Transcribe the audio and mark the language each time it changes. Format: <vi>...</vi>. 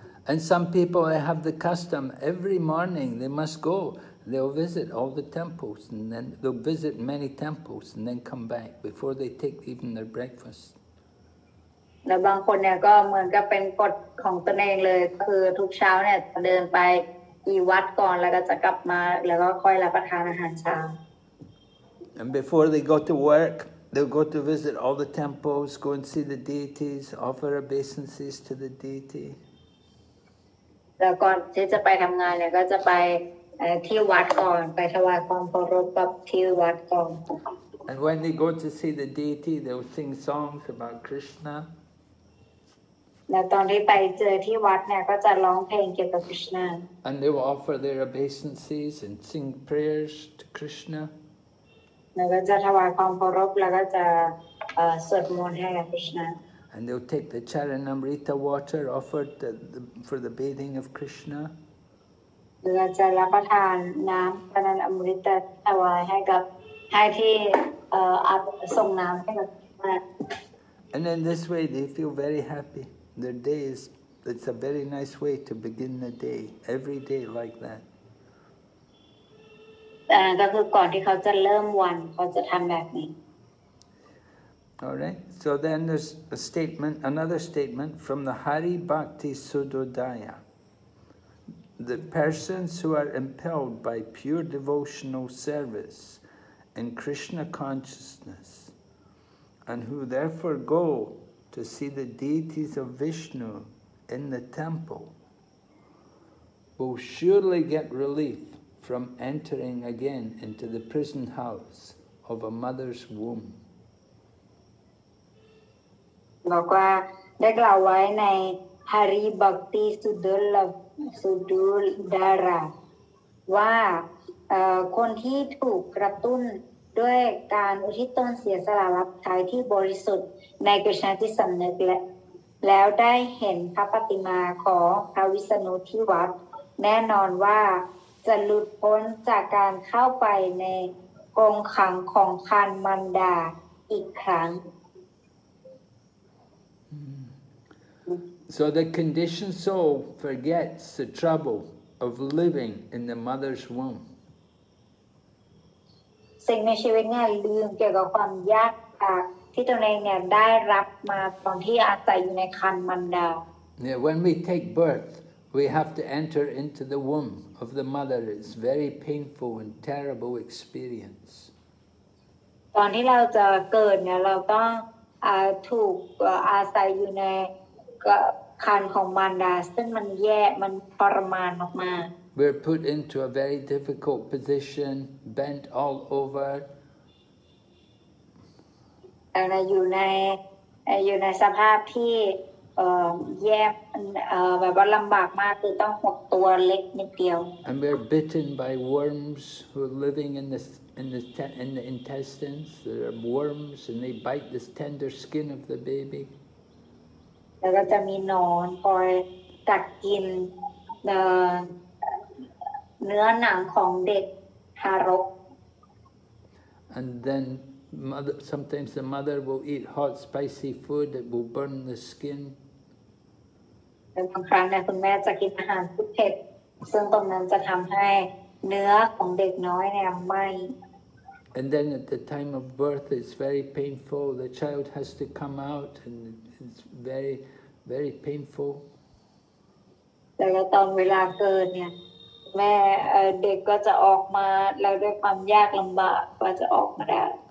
<en>And some people they have the custom every morning they must go. They'll visit all the temples and then they'll visit many temples and then come back before they take even their breakfast.</en> <th>แล้วบางคนเนี่ยก็เหมือนกับเป็นกฎของตนเองเลยคือทุกเช้าเนี่ยเดินไปกี่วัดก่อนแล้วก็จะกลับมาแล้วก็ค่อยรับประทานอาหารเช้า</th> <en>And before they go to work, they'll go to visit all the temples, go and see the deities, offer obeisances to the deity.</en> <th>แล้วก่อนที่จะไปทำงานเนี่ยก็จะไปที่วัดก่อนไปถวายความเคารพกับที่วัดก่อน</th> <en>And when they go to see the deity, they'll sing songs about Krishna.</en> <th>แล้วตอนที่ไปเจอที่วัดเนี่ยก็จะร้องเพลงเกี่ยวกับคริชนา</th> <en>And they will offer their obeisances and sing prayers to Krishna.</en> <th>แล้วก็จะถวายความเคารพแล้วก็จะสวดมนต์ให้กับคริชนา</th> <en>And they'll take the Charanamrita water offered for the bathing of Krishna.</en> <th>แล้วจะรับประทานน้ำปานันอมฤตถวายให้ที่ส่งน้ำให้กับคริชนา</th> <en>And in this way they feel very happy. Their day it's a very nice way to begin the day, every day like that.</en> <th>ก็คือก่อนที่เขาจะเริ่มวันเขาจะทำแบบนี้</th> <en>All right. So then there's another statement from the Hari Bhakti Sudodaya. The persons who are impelled by pure devotional service in Krishna consciousness and who therefore go to see the deities of Vishnu in the temple will surely get relief from entering again into the prison house of a mother's womb.</en> <th>บอกว่าได้กล่าวไว้ในฮาริบักติสุดุลดาราว่าคนที่ถูกกระตุ้นด้วยการอุทิศตนเสียสละรับใช้ที่บริสุทธิ์ในกฤษณที่สำนึกแล้วได้เห็นพระปฏิมาของพระวิษณุที่วัดแน่นอนว่าจะหลุดพ้นจากการเข้าไปในกรงขังของครรภ์มารดาอีกครั้ง</th> <en>So the conditioned soul forgets the trouble of living in the mother's womb.</en> <th>สิ่งในชีวิตเนี่ยลืมเกี่ยวกับความยากที่ตนเองเนี่ยได้รับมาตอนที่อาศัยอยู่ในครรภ์มารดา</th> <en>Yeah, when we take birth, we have to enter into the womb of the mother. It's very painful and terrible experience.</en> <th>ตอนที่เราจะเกิดเนี่ยเราต้องถูกอาศัยอยู่ในครรภ์ของมารดาซึ่งมันแย่มันทรมานมากๆ</th> <en>We're put into a very difficult position, bent all over.</en> <th>อยู่ในสภาพที่แย่แบบว่าลำบากมากคือต้องหดตัวเล็กนิดเดียว</th> <en>And we're bitten by worms who are living in the intestines. There are worms and they bite this tender skin of the baby.</en> <th>แล้วก็จะมีหนอนคอยกัดกินเนื้อหนังของเด็กทารก</th> <en>And then sometimes the mother will eat hot spicy food that will burn the skin.</en> <th>บางครั้งเนี่ยคุณแม่จะกินอาหารที่เผ็ดซึ่งตรงนั้นจะทำให้เนื้อของเด็กน้อยเนี่ยไหม้</th> <en>And then at the time of birth it's very painful. The child has to come out and it's very, very painful.</en> <th>แล้วตอนเวลาเกิดเนี่ยแม่เด็กก็จะออกมาแล้วด้วยความยากลำบากก็จะออกมาได้</th>